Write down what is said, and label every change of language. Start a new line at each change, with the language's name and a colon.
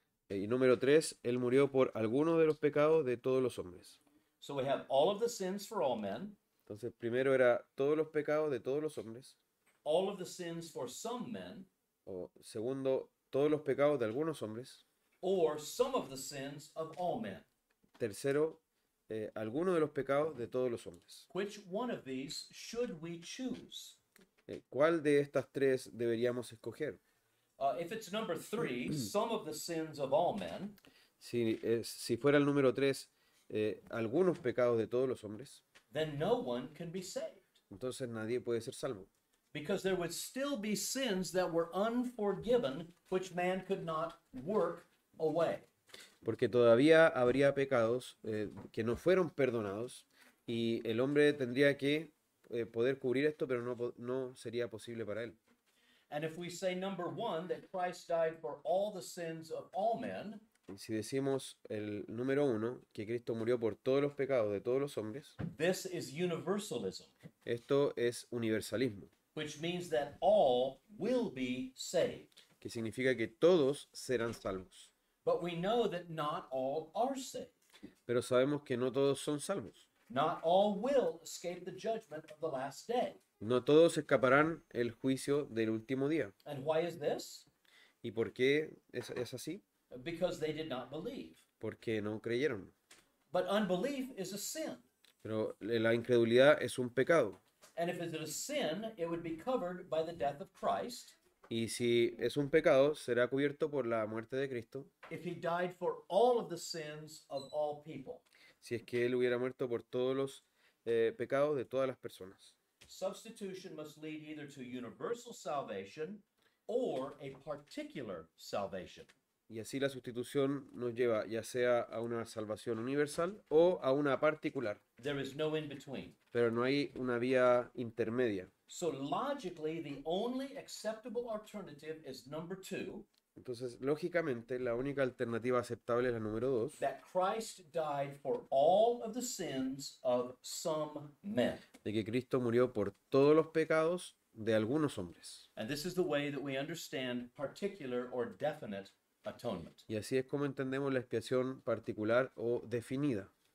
Spanish: Y número 3, Él murió por algunos de los pecados de todos los hombres.
English: So we have all of the sins for all men,
Spanish: Entonces, primero era todos los pecados de todos los hombres.
English: all of the sins for some men,
Spanish: O segundo, todos los pecados de algunos hombres.
English: or some of the sins of all men.
Spanish: Tercero, algunos de los pecados de todos los hombres.
English: Which one of these should we choose?
Spanish: ¿Cuál de estas tres deberíamos escoger?
English: If it's number 3, some of the sins of all men,
Spanish: Si fuera el número 3, algunos pecados de todos los hombres,
English: then no one can be saved.
Spanish: entonces nadie puede ser salvo.
English: Because there would still be sins that were unforgiven, which man could not work away.
Spanish: Porque todavía habría pecados que no fueron perdonados y el hombre tendría que poder cubrir esto, pero no sería posible para él.
English: And if we say number 1, that Christ died for all the sins of all men,
Spanish: Y si decimos el número 1, que Cristo murió por todos los pecados de todos los hombres,
English: this is universalism,
Spanish: esto es universalismo,
English: which means that all will be saved.
Spanish: que significa que todos serán salvos.
English: But we know that not all are saved.
Spanish: Pero sabemos que no todos son salvos.
English: Not all will escape the judgment of the last day.
Spanish: No todos escaparán el juicio del último día.
English: And why is this?
Spanish: ¿Y por qué es así?
English: Because they did not believe.
Spanish: Porque no creyeron.
English: But unbelief is a sin.
Spanish: Pero la incredulidad es un pecado.
English: And if it's a sin, it would be covered by the death of Christ.
Spanish: Y si es un pecado, será cubierto por la muerte de Cristo,
English: If he died for all of the sins of all people.
Spanish: si es que Él hubiera muerto por todos los pecados de todas las personas.
English: Substitution must lead either to universal salvation or a particular salvation.
Spanish: Y así la sustitución nos lleva ya sea a una salvación universal o a una particular.
English: There is no in between.
Spanish: Pero no hay una vía intermedia.
English: So logically, the only acceptable alternative is number 2,
Spanish: Entonces, lógicamente, la única alternativa aceptable es la número 2,
English: that Christ died for all of the sins of some men.
Spanish: de que Cristo murió por todos los pecados de algunos hombres.
English: And this is the way that we understand particular or definite atonement.
Spanish: Y así es como entendemos la expiación particular o definida.